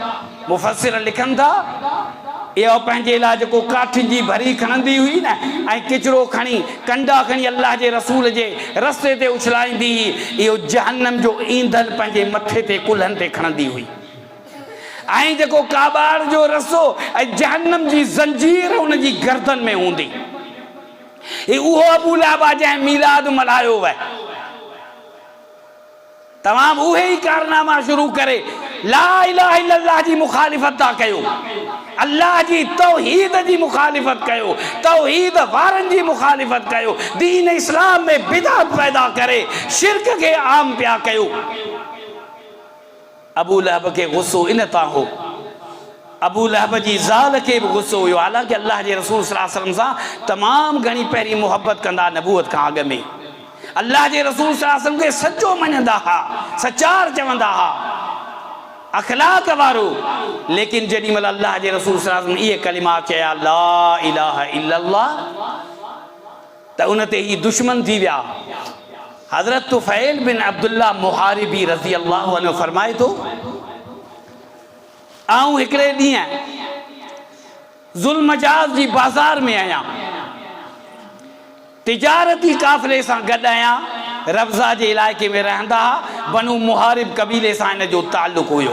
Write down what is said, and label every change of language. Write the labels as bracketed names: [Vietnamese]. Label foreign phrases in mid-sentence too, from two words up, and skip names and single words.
[Sindhi] मुफ़सिर लिखनि था इहो पंहिंजे लाइ जेको काठिन जी भरी खणंदी हुई न ऐं किचिरो खणी कंडा खणी अलाह जे रसूल जे रस्ते ते उछलाईंदी हुई, इहो जहन्नम जो ईंधन पंहिंजे मथे ते कुल्हनि ते खणंदी हुई। ऐं जेको काबार जो रसो ऐं जहन्नम जी ज़ंजीर उन जी गर्दन में हूंदी। उहो अबू लहब आहे जंहिं मीलाद मल्हायो वए। तमामु उहे ई कारनामा शुरू करे [Arabic] لا إله إلا الله [Sindhi] जी मुखालिफ़त था कयो, अल्लाह जी तौहीद जी मुखालिफ़त कयो, तौहीद वारनि जी मुखालिफ़त कयो, दीन इस्लाम में बिदअत पैदा करे शिरक खे आम पिया कयो। अबू लहब खे गुस्सो इन तां हो, अबू लहब जी ज़ाल खे बि गुस्सो हुयो, हालांकि अल्लाह जे रसूल [Arabic] صلى الله عليه وسلم [Sindhi] सां तमामु घणी पहिरीं मुहबत कंदा नबूअत खां अॻु में। अल्लाह जे रसूल [Arabic] صلى الله عليه وسلم [Sindhi] खे सचो मञंदा हा, सचार चवंदा हा, अखलाक वारो। लेकिन जेॾी महिल अल्लाह जे रसूल [Arabic] صلى الله عليه وسلم [Sindhi] इहे कलिमात चया [Arabic] لا إله إلا الله, [Sindhi] त उन ते ही दुश्मन थी विया। हज़रत तुफ़ैल बिन अब्दुल्लाह मुहारिबी [Arabic] رضي الله عنه [Sindhi] फरमाए थो, आऊं हिकिड़े ॾींहुं ज़ुल्मजाज़ जी बाज़ार में आहियां, तिजारती काफ़िले सां गॾु आहियां, रब्ज़ा जे इलाइक़े में रहंदा हुआ, बनु मुहारिब कबीले सां हिन जो ताल्लुक़ हुयो।